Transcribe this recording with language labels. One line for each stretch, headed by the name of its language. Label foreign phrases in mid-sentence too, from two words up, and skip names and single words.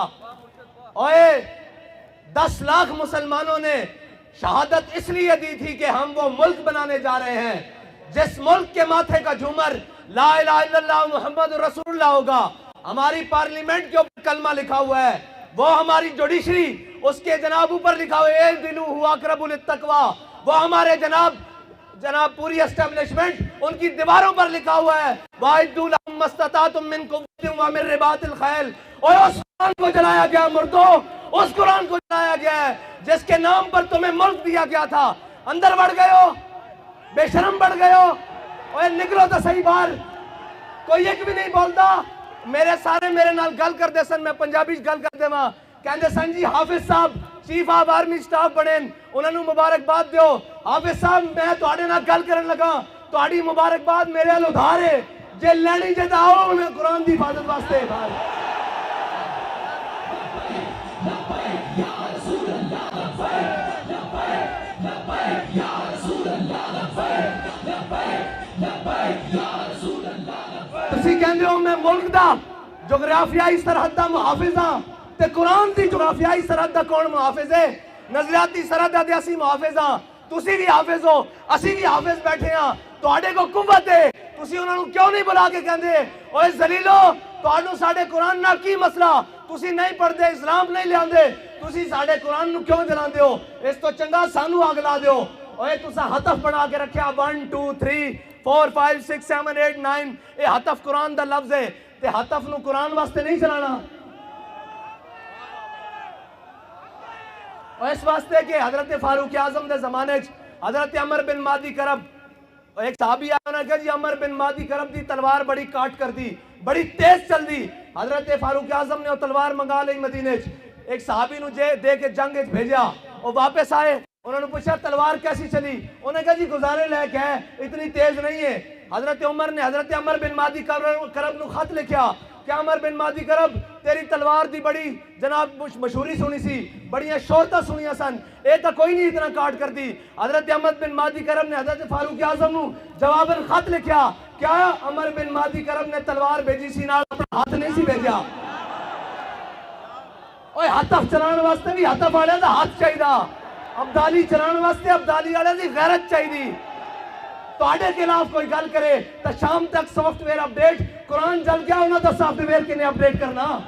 Urdu: اوئے 10 لاکھ مسلمانوں نے شہادت اس لیے دی تھی کہ ہم وہ ملک بنانے جا رہے ہیں جس ملک کے ماتھے کا جھومر
Arabic: لا الہ الا اللہ محمد رسول اللہ
Urdu: ہوگا. ہماری پارلیمنٹ کے اوپر کلمہ لکھا ہوا ہے، وہ ہماری جوڈیشری اس کے جناب اوپر لکھا ہوا ہے
Arabic: اعدلوا هو اقرب للتقوی،
Urdu: وہ ہمارے جناب پوری اسٹیبلشمنٹ ان کی دیواروں پر لکھا ہوا ہے
Arabic: وَأَعِدُّوا لَهُم مَّا اسْتَطَعْتُم مِّن قُوَّةٍ وَمِن رِّبَاطِ الْخَيْلِ.
Urdu: اور اس قرآن کو جلایا گیا مردو، اس قرآن کو جلایا گیا ہے جس کے نام پر تمہیں ملک دیا گیا تھا. اندر بڑھ گئے ہو، بے شرم بڑھ گئے ہو. اور نکلو تو صحیح باہر. کوئی ایک بھی نہیں بولتا.
Punjabi: میرے نال گل کر دے سن، میں پنجابی گل کر دے وہاں کہندے سن جی حافظ صاحب
English: Chief of Army Staff
Punjabi: بنے، انہوں نے مبارکباد دیو. حافظ صاحب میں تواڈے نال گل کرن لگا، تواڈی مبارکباد میرے ال ادھار ہے، جے لینی جے تے آؤ میں قرآن دی حفاظت واسطے. تسی کہندے ہو میں ملک دا جغرافیائی سرحد دا محافظ ہاں، تے قرآن دی جغرافیائی سرحد دا کون محافظ ہے؟ نظریاتی سرحد دے اسی محافظ ہاں. تسی بھی حافظ ہو، اسی بھی حافظ بیٹھے ہاں. تواڈے کو قوت ہے، تسی انہاں نوں کیوں نہیں بلا کے کہندے اوے ذلیلو تواڈوں ساڈے قرآن نال کی مسئلہ؟ تسی نہیں پڑھدے، اسلام نہیں لیاندے، تسی ساڈے قرآن نوں کیوں جلاندے ہو؟ اس تو چنگا سانوں اگ لا دیو. اوے تسا ہتف بنا کے رکھیا 1 2 3 4 5 6 7 8 9. اے ہتف قرآن دا لفظ ہے تے ہتف نوں قرآن واسطے نہیں چلانا. اور اس واسطے کہ حضرت فاروق اعظم دے زمانے حضرت عمر بن مادی کرب ایک صحابی آیا نے کہا جی عمر بن مادی کرب دی تلوار بڑی کاٹ کر دی، بڑی تیز چل دی. حضرت فاروق اعظم نے وہ تلوار منگا لی مدینے ایک صحابی نو دے کے جنگ بھیجا.
Urdu: وہ واپس آئے، انہوں نے پوچھا تلوار کیسی چلی؟ انہوں نے کہا جی گزارے لائق ہے، اتنی تیز نہیں ہے.
Punjabi: حضرت عمر نے حضرت عمر بن مادی کرب نو خط لکھیا کہ عمر بن مادی کرب تیری تلوار دی بڑی جناب مشہوری سنی سی، بڑی شہرتاں سنیاں سن، اے تا کوئی نہیں اتنا کاٹ کر دی. حضرت عمر بن مادی کرب نے حضرت فاروق اعظم نو جواباً خط لکھیا کیا عمر بن مادی کرب نے تلوار بھیجی سی نال اپنا ہاتھ نہیں سی بھیجا. اوے ہتف چلان واسطے بھی ہتف والے دا ہاتھ چاہیدا، ابدالی چلان واسطے ابدالی والے دی غیرت چاہیدی. تواڈے خلاف کوئی گل کرے تو شام تک
English: software update,
Punjabi: قرآن جل گیا انہاں دا
English: software
Punjabi: کنے اپڈیٹ کرنا.